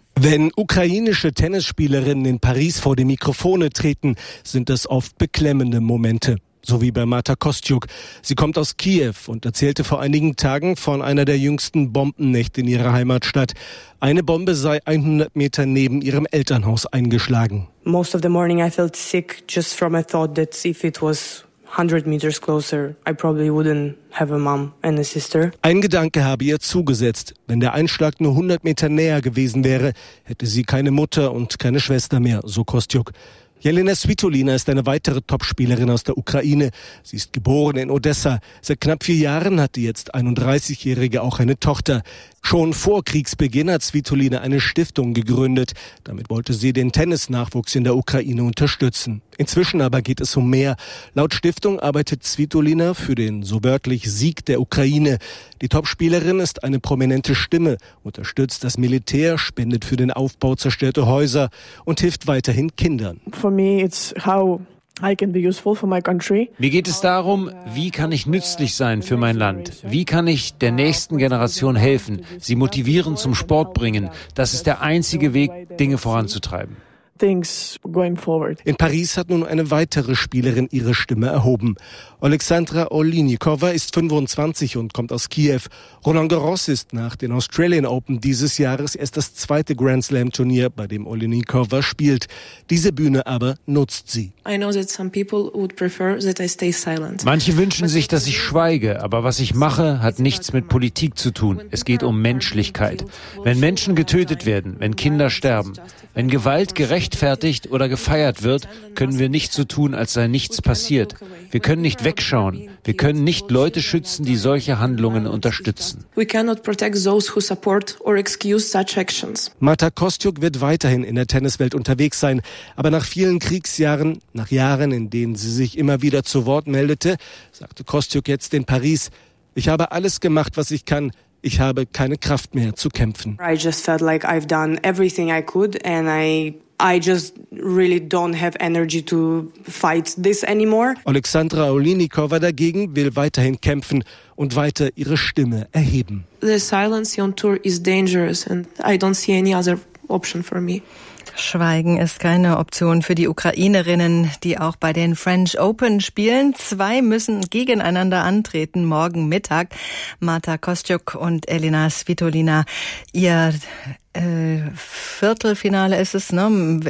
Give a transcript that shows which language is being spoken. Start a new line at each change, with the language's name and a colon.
German: Wenn ukrainische Tennisspielerinnen in Paris vor die Mikrofone treten, sind das oft beklemmende Momente. So wie bei Marta Kostjuk. Sie kommt aus Kiew und erzählte vor einigen Tagen von einer der jüngsten Bombennächte in ihrer Heimatstadt. Eine Bombe sei 100 Meter neben ihrem Elternhaus eingeschlagen.
English: Most of the morning I felt sick just from a thought that if it was 100 meters closer, I probably wouldn't have a mom and a sister.
German: Ein Gedanke habe ihr zugesetzt. Wenn der Einschlag nur 100 Meter näher gewesen wäre, hätte sie keine Mutter und keine Schwester mehr, so Kostjuk. Jelena Svitolina ist eine weitere Topspielerin aus der Ukraine. Sie ist geboren in Odessa. Seit knapp 4 Jahren hat die jetzt 31-Jährige auch eine Tochter. Schon vor Kriegsbeginn hat Svitolina eine Stiftung gegründet. Damit wollte sie den Tennisnachwuchs in der Ukraine unterstützen. Inzwischen aber geht es um mehr. Laut Stiftung arbeitet Svitolina für den so wörtlich Sieg der Ukraine. Die Topspielerin ist eine prominente Stimme, unterstützt das Militär, spendet für den Aufbau zerstörter Häuser und hilft weiterhin Kindern.
English: For me it's how I can be useful for my country.
German: Mir geht es darum, wie kann ich nützlich sein für mein Land? Wie kann ich der nächsten Generation helfen, sie motivieren, zum Sport bringen? Das ist der einzige Weg, Dinge voranzutreiben.
English: Things going forward.
German: In Paris hat nun eine weitere Spielerin ihre Stimme erhoben. Alexandra Olinikova ist 25 und kommt aus Kiew. Roland Garros ist nach den Australian Open dieses Jahres erst das zweite Grand Slam Turnier, bei dem Olinikova spielt. Diese Bühne aber nutzt sie.
English: I know that some people would prefer that I stay silent.
German: Manche wünschen sich, dass ich schweige, aber was ich mache, hat nichts mit Politik zu tun. Es geht um Menschlichkeit. Wenn Menschen getötet werden, wenn Kinder sterben, wenn Gewalt gerechtfertigt oder gefeiert wird, können wir nicht so tun, als sei nichts passiert. Wir können nicht wegschauen. Wir können nicht Leute schützen, die solche Handlungen unterstützen.
English: We cannot protect those who support or excuse such actions.
German: Marta Kostjuk wird weiterhin in der Tenniswelt unterwegs sein. Aber nach vielen Kriegsjahren, nach Jahren, in denen sie sich immer wieder zu Wort meldete, sagte Kostjuk jetzt in Paris: Ich habe alles gemacht, was ich kann. Ich habe keine Kraft mehr zu kämpfen.
English: I just felt like I've done everything I could and I just really don't have energy to fight this anymore.
German: Alexandra Olinikova dagegen will weiterhin kämpfen und weiter ihre Stimme erheben.
English: The silence on tour is dangerous and I don't see any other option for me.
German: Schweigen ist keine Option für die Ukrainerinnen, die auch bei den French Open spielen. Zwei müssen gegeneinander antreten morgen Mittag. Marta Kostjuk und Elena Svitolina. Ihr Viertelfinale ist es, ne?